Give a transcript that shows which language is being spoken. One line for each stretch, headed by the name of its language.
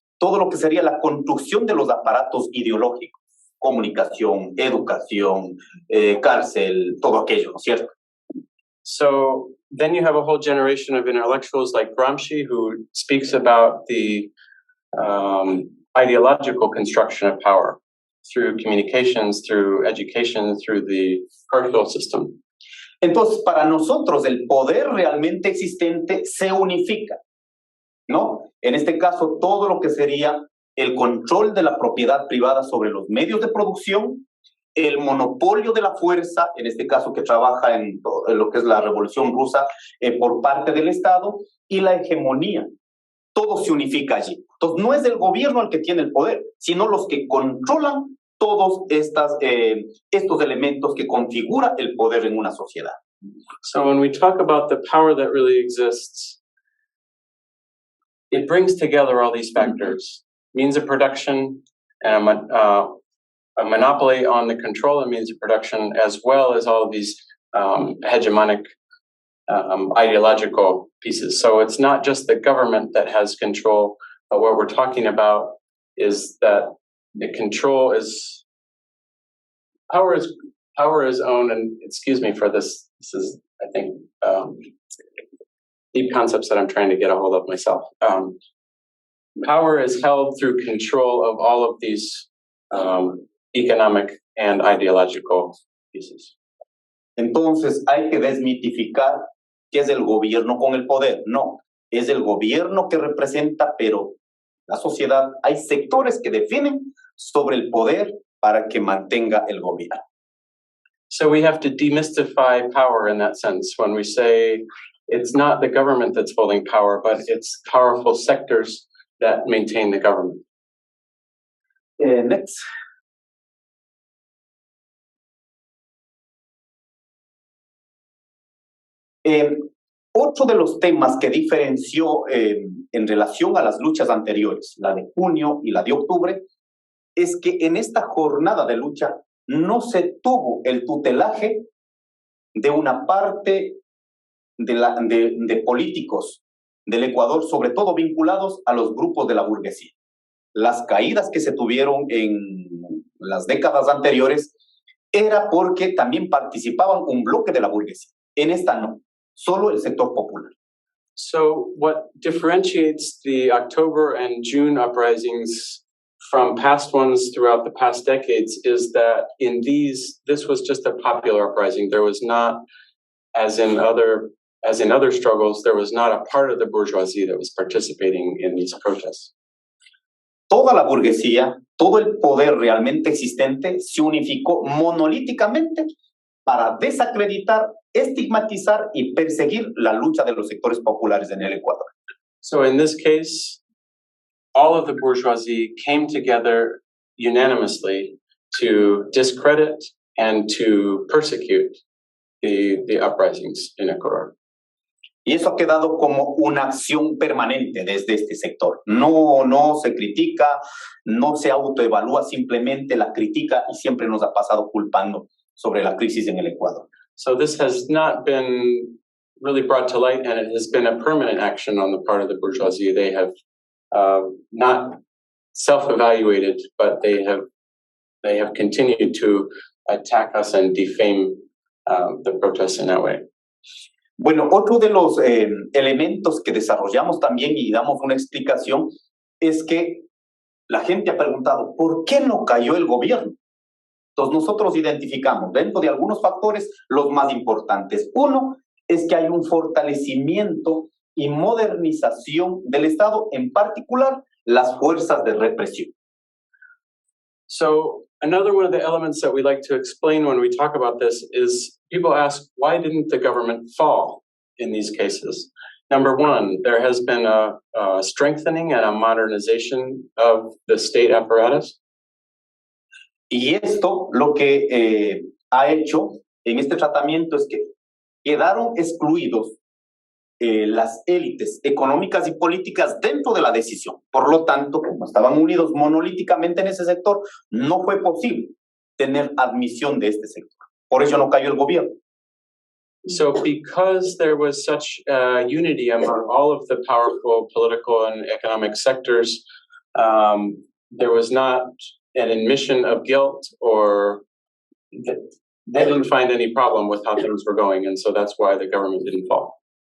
Spanish: Todo lo que sería la construcción de los aparatos ideológicos, comunicación, educación, cárcel, todo aquello, ¿no es cierto?
English: So then you have a whole generation of intellectuals like Gramsci who speaks about the ideological construction of power through communications, through education, through the cultural system.
Spanish: Entonces, para nosotros el poder realmente existente se unifica, ¿no? En este caso, todo lo que sería el control de la propiedad privada sobre los medios de producción, el monopolio de la fuerza, en este caso que trabaja en lo que es la Revolución Rusa por parte del Estado, y la hegemonía. Todo se unifica allí. Entonces, no es el gobierno el que tiene el poder, sino los que controlan todos estos elementos que configura el poder en una sociedad.
English: So when we talk about the power that really exists, it brings together all these factors, means of production, and a monopoly on the control of means of production, as well as all of these hegemonic ideological pieces. So it's not just the government that has control, but what we're talking about is that the control is power is owned, and excuse me for this is, I think, deep concepts that I'm trying to get a hold of myself. Power is held through control of all of these economic and ideological pieces.
Spanish: Entonces hay que desmitificar qué es el gobierno con el poder. No, es el gobierno que representa, pero la sociedad, hay sectores que definen sobre el poder para que mantenga el gobierno.
English: So we have to demystify power in that sense when we say it's not the government that's holding power, but it's powerful sectors that maintain the government. Next.
Spanish: Otro de los temas que diferenció en relación a las luchas anteriores, la de junio y la de octubre, es que en esta jornada de lucha no se tuvo el tutelaje de una parte de políticos del Ecuador, sobre todo vinculados a los grupos de la burguesía. Las caídas que se tuvieron en las décadas anteriores era porque también participaban un bloque de la burguesía. En esta no, solo el sector popular.
English: So what differentiates the October and June uprisings from past ones throughout the past decades is that in these, this was just a popular uprising. There was not, as in other struggles, there was not a part of the bourgeoisie that was participating in these protests.
Spanish: Toda la burguesía, todo el poder realmente existente se unificó monolíticamente para desacreditar, estigmatizar y perseguir la lucha de los sectores populares en el Ecuador.
English: So in this case, all of the bourgeoisie came together unanimously to discredit and to persecute the uprisings in Ecuador.
Spanish: Y eso ha quedado como una acción permanente desde este sector. No se critica, no se autoevalúa, simplemente la critica y siempre nos ha pasado culpando sobre la crisis en el Ecuador.
English: So this has not been really brought to light, and it has been a permanent action on the part of the bourgeoisie. They have not self-evaluated, but they have continued to attack us and defame the protests in that way.
Spanish: Bueno, otro de los elementos que desarrollamos también y damos una explicación es que la gente ha preguntado, ¿por qué no cayó el gobierno? Entonces nosotros identificamos dentro de algunos factores los más importantes. Uno es que hay un fortalecimiento y modernización del Estado, en particular las fuerzas de represión.
English: So another one of the elements that we like to explain when we talk about this is people ask, why didn't the government fall in these cases? Number one, there has been a strengthening and a modernization of the state apparatus.
Spanish: Y esto lo que ha hecho en este tratamiento es que quedaron excluidos las élites económicas y políticas dentro de la decisión. Por lo tanto, como estaban unidos monolíticamente en ese sector, no fue posible tener admisión de este sector. Por eso no cayó el gobierno.
English: So because there was such unity among all of the powerful political and economic sectors, there was not an admission of guilt, or they didn't find any problem with how things were going, and so that's why the government didn't fall.